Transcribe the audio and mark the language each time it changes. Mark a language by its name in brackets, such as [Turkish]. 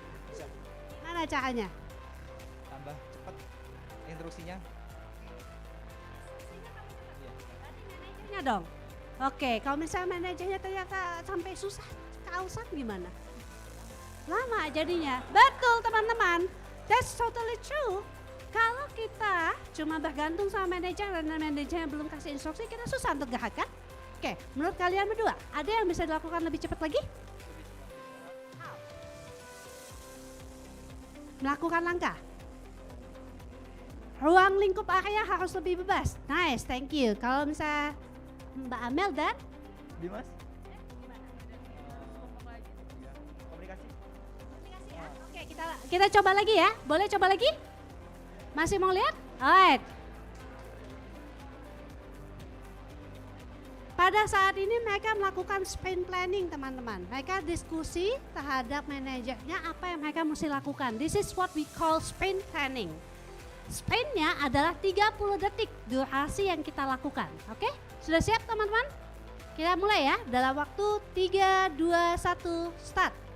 [Indonesian] Bisa. Gimana caranya? Tambah cepat instruksinya. Manajernya dong. Oke, kalau misalnya manajernya ternyata sampai susah, keausan gimana? Lama jadinya. Betul teman-teman, [English] that's totally true. [Indonesian] Kalau kita cuma bergantung sama manajer dan manajernya belum kasih instruksi, kita susah untuk gerak kan? Oke, menurut kalian berdua, ada yang bisa dilakukan lebih cepat lagi? Melakukan langkah. Ruang lingkup area harus lebih bebas. [English] Nice, thank you. [Indonesian] Kalau misalnya Mbak Amel dan Dimas? Kita coba lagi ya, boleh coba lagi? Masih mau lihat? Alright. Pada saat ini mereka melakukan sprint planning teman-teman. Mereka diskusi terhadap manajernya apa yang mereka mesti lakukan. [English] This is what we call sprint planning. [Indonesian] Sprintnya adalah 30 detik durasi yang kita lakukan. Oke? Sudah siap teman-teman? Kita mulai ya, dalam waktu 3, 2, 1, start.